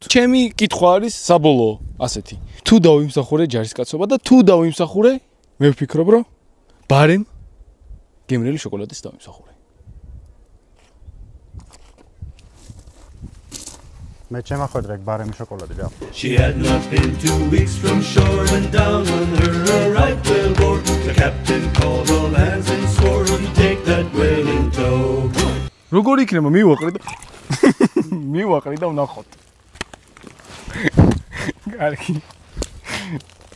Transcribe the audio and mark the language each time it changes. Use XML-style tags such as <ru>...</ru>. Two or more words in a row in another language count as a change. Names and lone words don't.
<ka>ჩემი კითხვა არის საბოლოო, ასეთი. თუ დავიმსახურე ჯარისკაცობა და თუ დავიმსახურე, მე ვფიქრობ, რომ ბარემ გემრიელი შოკოლადის დავიმსახურე. მე შემახვედრე ბარემი შოკოლადი რა.</ka> <en>She had not been 2 weeks from shore when down on her a right whale bore. The captain called all hands and swore to take that whale in tow.</en> <ka>როგორ იქნება მივაყრი და ვნახოთ. კარგი.</ka>